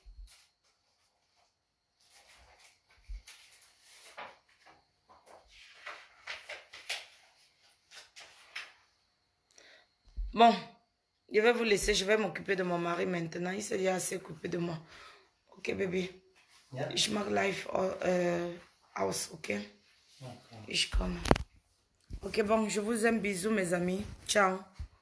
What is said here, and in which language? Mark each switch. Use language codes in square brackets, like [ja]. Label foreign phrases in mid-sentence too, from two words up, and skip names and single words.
[fr] Bon, je vais vous laisser. Je vais m'occuper de mon mari maintenant. Il s'est déjà assez occupé de moi. [en] Ok, baby. [de] Ja. Ich mag live aus, ok? Okay. Ich komme. [fr] Ok, bon, je vous aime. Bisous, mes amis. Ciao.